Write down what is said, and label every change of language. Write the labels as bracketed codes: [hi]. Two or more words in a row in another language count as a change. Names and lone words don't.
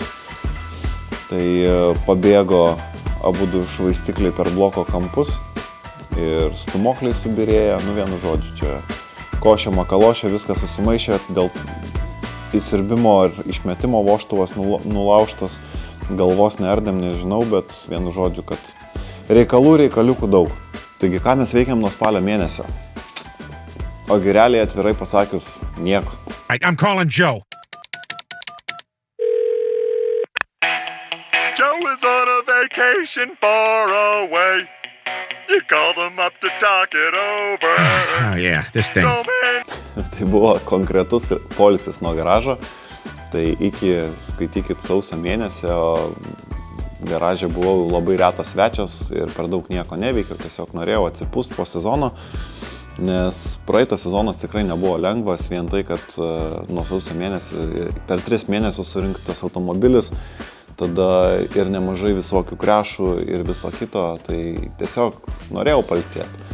[lt] Tai pabėgo abudu švaistikliai per bloko kampus ir stumokliai subirėjo, vienu žodžiu, čia košė makalošė, viskas susimaišė, dėl įsirbimo ar išmetimo vožtuvas nulaužtas, galvos neardėm, nežinau, bet vienu žodžiu, kad reikaliukų daug. Taigi, ką mes veikiam nuo spalio mėnesio? Ogi realiai atvirai pasakius, nieko. [en] I'm calling Joe. Joe is on a vacation far away. You called him up to talk it over. Oh yeah, this thing. So man, [lt] Tai buvo konkretus poilsis nuo garažo. Tai skaitykit, sausio mėnesio garaže buvau labai retas svečias ir per daug nieko neveikiau, tiesiog norėjau atsipūst po sezono. Nes praeitas sezonas tikrai nebuvo lengvas, vien tai, kad nuo sausio mėnesį per 3 mėnesius surinktas automobilis, tada ir nemažai visokių krešų ir viso kito, tai tiesiog norėjau pailsėti.